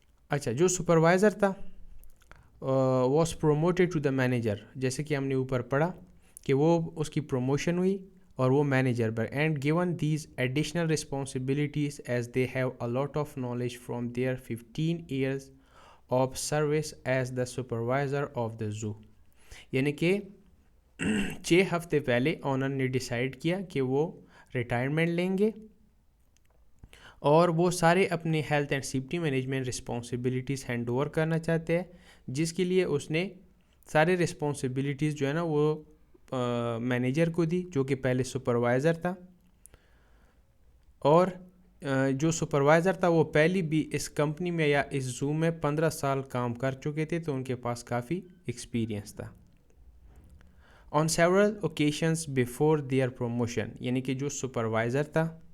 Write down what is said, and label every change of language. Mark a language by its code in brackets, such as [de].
[ur] اچھا, جو سپروائزر تھا [en] was promoted to the manager, [ur] جیسے کہ ہم نے اوپر پڑھا کہ وہ اس کی پروموشن ہوئی اور وہ manager per, [en] and given these additional responsibilities as they have a lot of knowledge from their 15 years of service as the supervisor of the zoo. [ur] یعنی کہ 6 ہفتے پہلے اونر نے ڈیسائیڈ کیا کہ وہ ریٹائرمنٹ لیں گے اور وہ سارے اپنے health and safety management responsibilities hand over کرنا چاہتے ہیں, جس کے لیے اس نے سارے رسپانسبلٹیز جو ہے نا وہ مینیجر کو دی جو کہ پہلے سپروائزر تھا, اور جو سپروائزر تھا وہ پہلی بھی اس کمپنی میں یا اس زو میں 15 سال کام کر چکے تھے, تو ان کے پاس کافی ایکسپیرینس تھا. [en] On several occasions before their promotion, [ur] یعنی کہ جو سپروائزر تھا